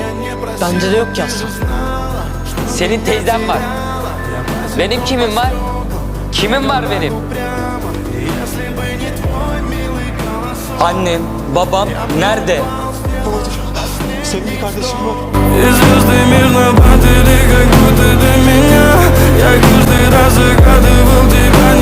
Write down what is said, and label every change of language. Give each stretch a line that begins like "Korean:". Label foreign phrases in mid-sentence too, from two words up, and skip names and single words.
Turkish: Bende de yok ki aslan. Senin teyzen var. Benim kimim var? Kimim var benim? Annem, babam nerede? Senin bir kardeşin var.
Russian: Звезды мирно падали, как будто до меня. Я каждый раз загадывал тебя.